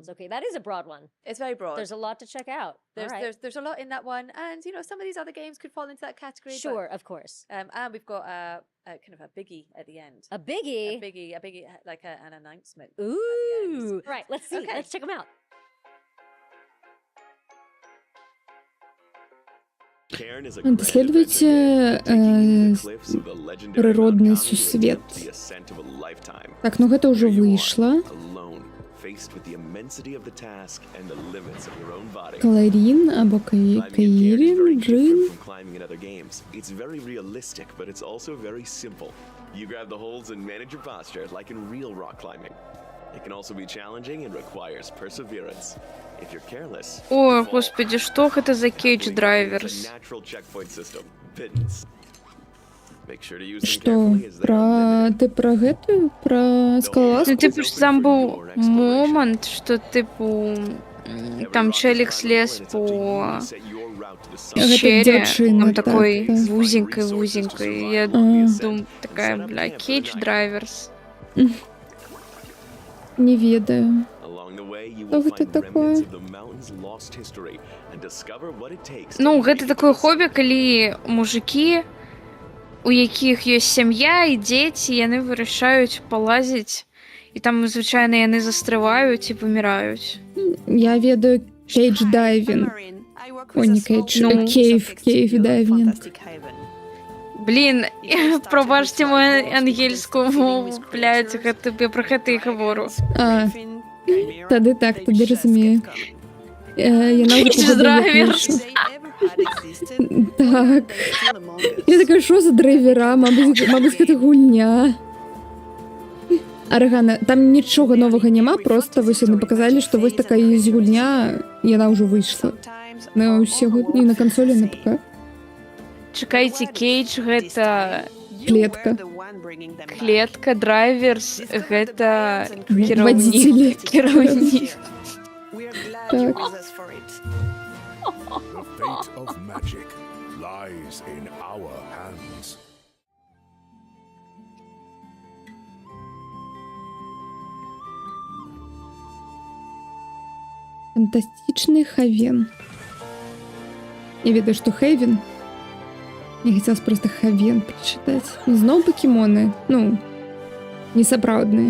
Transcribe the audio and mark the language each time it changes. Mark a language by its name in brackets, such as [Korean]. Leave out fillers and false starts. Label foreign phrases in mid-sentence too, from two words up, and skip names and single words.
[English] Okay, that is a broad one. It's very broad. There's a lot to check out. There's, All right. there's a lot in that one, and you know some of these other games could fall into that category. Sure, of course. And we've got a kind of a biggie at the end. A biggie? A biggie, like an announcement. Ooh. Right, let's see. Okay. Let's check them out. [Belarusian] Даследуйте прыродны сусвет. Так, ну гэта ўжо выйшла. Каларин або Каирин, Джин. [English] It's very realistic, but it's also very simple. You grab the holds and manage your posture, like in real rock climbing. It can also be challenging and requires perseverance. If you're careless, [Russian] О, господи, что это за [English] Cage Drivers? natural checkpoint system, pittance. Make sure to use them [Belarusian] Што? [English] carefully as they are [Belarusian] Ты пра гэтую? Пра скалолазку? [Ukrainian] Ну, типу, що там був момент, що, типу, там челик слез по пещере, девчина, там так, такой так. вузенькой. Я думаю, такая, бля, [English] Cage Drivers. [Belarusian] Не ведаю. [English] Along the way, you [Russian] Что [English] will [Belarusian] гэта [English] find [Russian] такое? [English] remnants of the mountain's lost history and discover what it takes to [Belarusian] Ну, гэта такое хобі, калі мужики, у якіх ёсць сям'я і дзеці, яны вырашаюць палазіць, і там, звычайна, яны застрываюць і паміраюць. Я ведаю [English] Cage Diving. [Belarusian] О, не Cage, Ну, [English] Cave Diving. [Ukrainian] Блін, пробачте мою ангельську мову, блядь, я про гэта і говорю. [Belarusian] Тады так, тады разумею. Яна вже [English] Cage Driver. [Ukrainian] Так. Я така, що за драйвера? [Belarusian] Мабуть, гэта гульня. Аргана, там нічога новага няма, просто вось яны паказалі, што вось такая ёсць гульня, яна ўжо выйшла. На ўсе і на кансолі, на ПК. Чакайце, Кейдж гэта... Клетка. Клетка, драйверс, гэта Водзіцелі. кіраўнік. Так. [English] The fate of magic lies in our hands. [Russian] Фантастичный Хавен. [Belarusian] Я ведаю, [Russian] что Хейвен. Я хотелось просто Хавен прочитать. [Belarusian] Зноў покемоны. Ну, несапраўдныя.